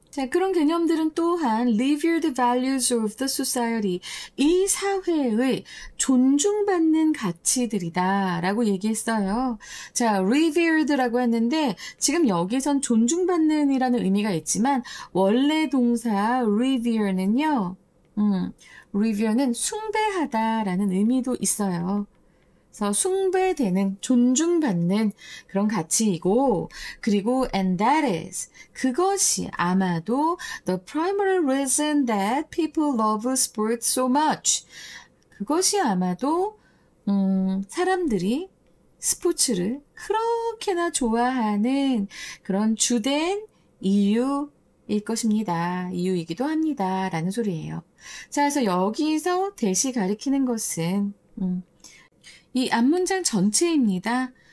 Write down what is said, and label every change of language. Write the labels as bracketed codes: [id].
[ko] 자, 그런 개념들은 또한 [en] revered values of the society, [ko] 이 사회의 존중받는 가치들이다 라고 얘기했어요. 자, revered라고 했는데 지금 여기선 존중받는 이라는 의미가 있지만 원래 동사 revere는요, revere는 숭배하다라는 의미도 있어요. 그래서 숭배되는, 존중받는 그런 가치이고, 그리고 [en] and that is, [ko] 그것이 아마도 [en] the primary reason that people love sports so much. [ko] 그것이 아마도 사람들이 스포츠를 그렇게나 좋아하는 그런 주된 이유일 것입니다. 이유이기도 합니다. 라는 소리예요. 자, 그래서 여기서 대시 가리키는 것은 이 앞문장 전체입니다.